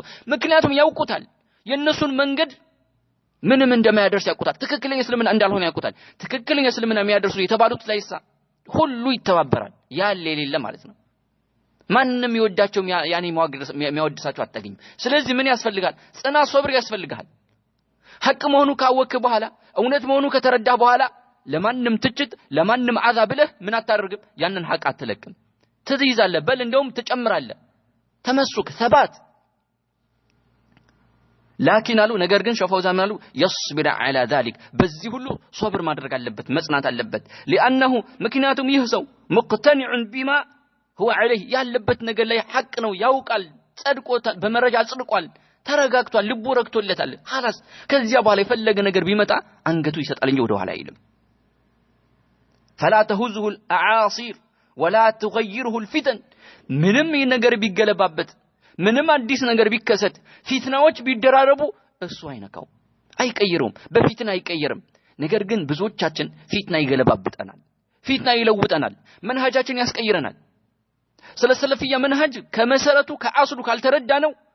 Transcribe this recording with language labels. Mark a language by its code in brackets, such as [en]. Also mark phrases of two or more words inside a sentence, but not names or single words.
[am] ምክንያቱም ያውቁታል የነሱን መንገድ ምንም እንደማያደርስ ያውቁታል ትክክለኛ እስልምና እንዳልሆነ ያውቁታል ትክክለኛ እስልምና የሚያደርሱ የተባሉት ላይሳ ሁሉ ይተባበራል ያለ የሌለ ማለት ነው ማንንም ይወዳቸው ያኔ የሚያወድሳቸው አጣገኝ ስለዚህ ምን ያስፈልጋል ጽና ሶብር ያስፈልጋል ሐቅ መሆኑ ካወክ በኋላ እውነት መሆኑ ከተረዳ በኋላ ለማንንም ትችት ለማንንም አዛብ ለህ ምን አታደርግም ያንን ሐቅ አትለቅም ትይዛለህ በል እንደውም ትጨምራለህ ተመስክ ثبات ላኪን አሉ ነገር ግን ሸፈውዛን አሉ [ar] يصبر على ذلك [am] በዚህ ሁሉ ሶብር ማድረግ አለበት መጽናት አለበት لانه ምክንያቱም ይህ ሰው [ar] مقتنع بما هو عليه [am] ያለበት ነገር ላይ ሐቅ ነው ያውቃል ጸድቆታል በመረጃ ጽድቋል ተረጋግቷል ልቡ ረክቶለታል خلاص ከዚያ በኋላ የፈለገ ነገር ቢመጣ አንገቱ ይሰጣል እንጂ ወደ ኋላ አይልም [ar] فلا تهزه الاعاصير ولا تغيره الفتن [am] ምንም ነገር ቢገለባበት ምንም አዲስ ነገር ቢከሰት ፊትናዎች ቢደራረቡ እሱ አይነካው አይቀይሩም በፊትና አይቀየርም ነገር ግን ብዙዎቻችን ፊትና ይገለባብጠናል ፊትና ይለውጠናል መንሃጃችን ያስቀይረናል ስለ ሰለፊያ መንሃጅ ከመሰረቱ ከአስሉ ካልተረዳ ነው